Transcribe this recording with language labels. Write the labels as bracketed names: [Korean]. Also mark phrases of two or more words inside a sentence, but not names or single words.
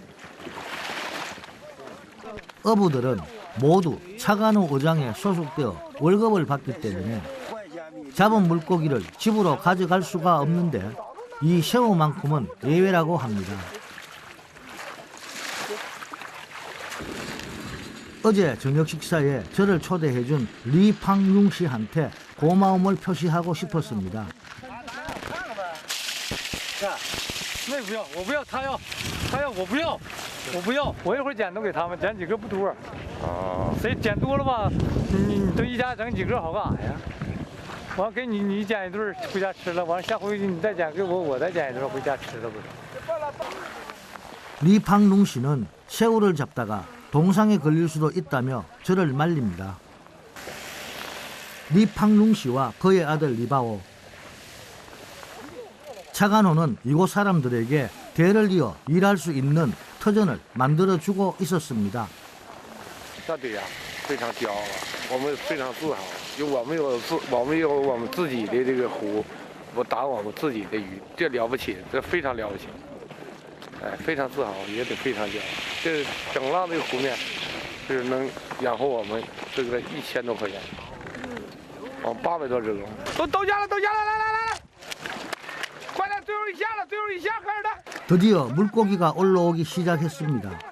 [Korean] 어부들은 모두 차간호 어장에 소속되어 월급을 받기 때문에 잡은 물고기를 집으로 가져갈 수가 없는데 이 새우만큼은 예외라고 합니다. 어제 저녁 식사에 저를 초대해준 리팡융 씨한테 고마움을 표시하고 싶었습니다. [Chinese] 那不要，我不要，他要，我不要，我不要，我一会儿捡都给他们，捡几个不多。谁捡多了吧？你都一家整几个好干啥呀？完给你捡一顿回家吃了，完下回你再捡给我再捡一顿回家吃了不是？ [Korean] 리팡룽 씨는 새우를 잡다가 동상에 걸릴 수도 있다며 저를 말립니다. 리팡룽 씨와 그의 아들 리바오. 차간호는 이곳 사람들에게 대를 이어 일할 수 있는 터전을 만들어주고 있었습니다. [Chinese] 那对呀，非常骄傲，我们非常自豪，我们有我们自己的这个湖，我打我们自己的鱼，这了不起，这非常了不起，哎，非常自豪，也得非常骄傲。这整浪这个湖面，是能养活我们这个1000多块钱，800多只狗，都下来，来，快点，最后一下了，开始的。 [Korean] 드디어 물고기가 올라오기 시작했습니다.